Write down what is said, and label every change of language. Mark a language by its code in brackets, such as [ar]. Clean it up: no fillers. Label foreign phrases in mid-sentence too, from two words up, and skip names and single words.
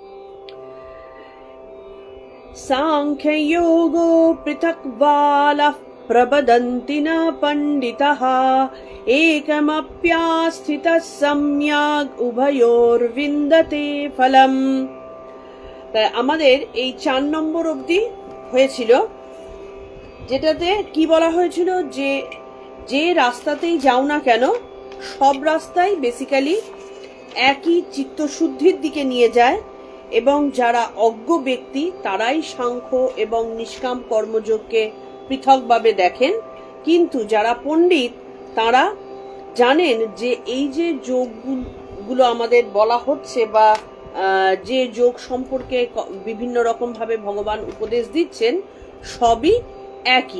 [sa] सांख्ययोगो पृथक् बालः प्रवदन्ति न पण्डितः एकमप्यास्थितः सम्यग् उभयोर्विन्दते फलम्। [bn] তাই আমাদের এই 4 নম্বর অবধি হয়েছিল, যেটাতে কি বলা হয়েছিল যে যে রাস্তাতেই যাও না কেন সব রাস্তাই বেসিক্যালি একই চিত্তশুদ্ধির দিকে নিয়ে যায়, এবং যারা অজ্ঞ ব্যক্তি তারাই সাংখ্য এবং নিষ্কাম কর্মযোগকে পৃথকভাবে দেখেন, কিন্তু যারা পণ্ডিত তারা জানেন যে এই যে যোগগুলো আমাদের বলা হচ্ছে বা যে যোগ সম্পর্কে বিভিন্ন রকম ভাবে ভগবান উপদেশ দিচ্ছেন সবই একই।